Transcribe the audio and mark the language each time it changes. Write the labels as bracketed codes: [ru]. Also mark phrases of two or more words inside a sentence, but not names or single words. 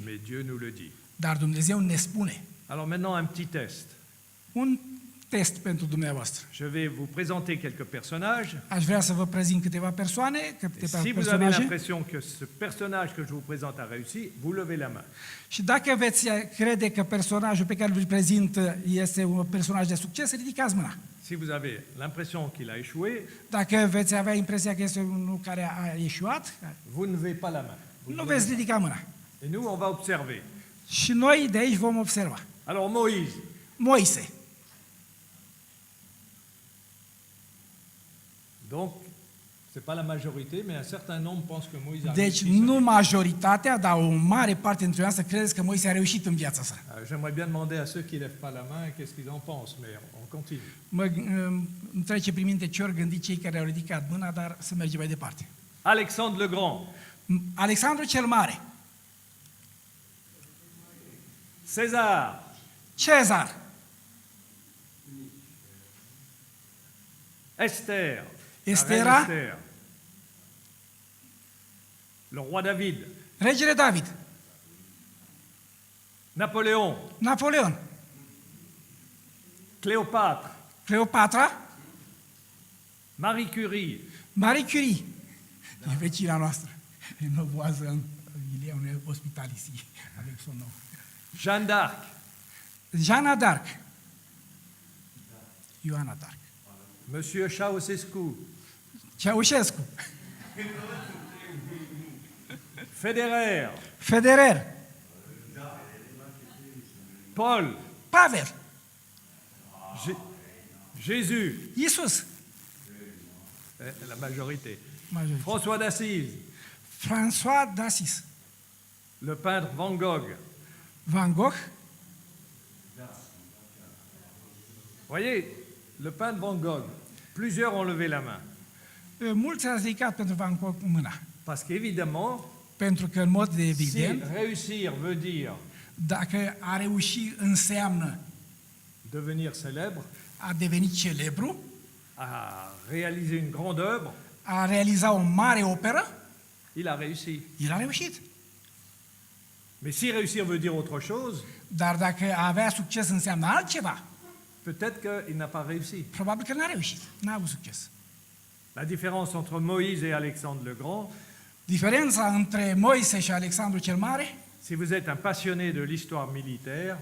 [fr] Mais Dieu nous le dit. [ro] Dar Dumnezeu ne spune. [fr] Alors maintenant, un petit test. [ro] Un test pentru dumneavoastră. [fr] Je vais vous présenter quelques personnages. [ro] Aș vrea să vă prezint câteva persoane, [fr] Et [ro] câteva [fr] si vous avez [ro] personaje. [fr] l'impression que ce personnage que je vous présente a réussi, vous levez la main. [ro] Și dacă veți crede că personajul pe care îl prezint este un personaj de succes, ridicați mâna. [fr] Si vous avez l'impression qu'il a échoué, [ro] Dacă veți avea impresia că este unul care a eșuat, [fr] vous ne levez pas la main. Vous [ro] nu [fr] ne [ro] veți [fr] levez [ro] ridica mâna. [fr] pas. Et nous, on va observer. [ro] Și noi de aici vom observa. [fr] Alors Moïse, [ro] Moise. [fr] donc, ce n'est pas la majorité, mais un certain nombre pensent que Moïse a [ro] Deci [fr] réussi. [ro] nu majoritatea, dar o mare parte dintre noastre credeți că Moise a reușit în viața sa. [fr] J'aimerais bien demander à ceux qui ne lèvent pas la main qu'est-ce qu'ils en pensent, mais on continue. [ro] Îmi trece prin minte ce ori gândi cei care au ridicat mâna, dar să mergem mai departe. [fr] Alexandre le Grand, [ro] Alexandru cel Mare, [fr] César, [ro] Cezar, [fr] Esther, la [ro] Estera. [fr] reine Esther, le roi David, [ro] regele David, [fr] Napoléon, [ro] Napoleon, [fr] Cléopâtre, [ro] Cleopatra, [fr] Marie Curie, [ro] Marie Curie, e vecina noastră, inovoază în Ilia unei ospitalisii, [fr] avec son nom. Jeanne d'Arc, [ro] Jeanna d'Arc, Ioana d'Arc, [fr] Monsieur Ceausescu, [ro] Ceaușescu, [fr] Federer, [ro] Federer, [fr] Paul, [ro] Pavel, [fr] Jésus, [ro] Iisus, [fr] la majorité, [ro] majoritatea. [fr] François d'Assise, [ro] François d'Assise, [fr] le peintre Van Gogh. [ro] Van Gogh, [fr] Voyez, le peintre Van Gogh, plusieurs ont levé la main. [ro] mulți au ridicat pentru Van Gogh mâna. [fr] Parce qu'évidemment, [ro] Pentru că, în mod [fr] si [ro] evident, [fr] réussir veut dire [ro] dacă a reuși înseamnă [fr] devenir célèbre, [ro] a deveni celebru, [fr] à réaliser une grande œuvre, [ro] a realiza o mare operă, [fr] il a réussi. [ro] el a reușit. [fr] Mais si réussir veut dire autre chose, [ro] Dar dacă a avea succes înseamnă altceva, [fr] peut-être qu'il n'a pas réussi. [ro] probabil că n-a reușit, n-a avut succes. [fr] La différence entre Moïse et Alexandre le Grand, [ro] Diferența între Moise și Alexandru cel Mare, [fr] si vous êtes un passionné de l'histoire militaire,